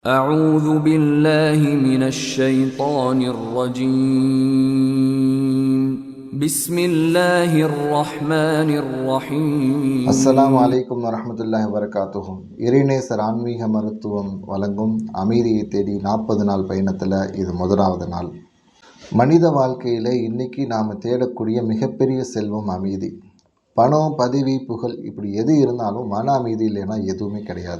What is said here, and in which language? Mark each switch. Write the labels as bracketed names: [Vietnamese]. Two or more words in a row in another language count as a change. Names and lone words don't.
[Arabic] أعوذ بالله من الشيطان الرجيم بسم الله الرحمن الرحيم السلام عليكم ورحمة الله وبركاته. [Tamil] இறைநேசர் ஆன்மீக மருத்துவம் வழங்கும் அமைதியை தேடி 40 நாள் பயணத்தில் இது முதலாவது நாள். மனித வாழ்க்கையில் இன்றைக்கி நாம் தேடக்கூடிய மிகப்பெரிய செல்வம் அமைதி. பணம், பதவி, புகழ் இப்படி எது இருந்தாலும் மன அமைதி இல்லைன்னா எதுவுமே கிடையாது.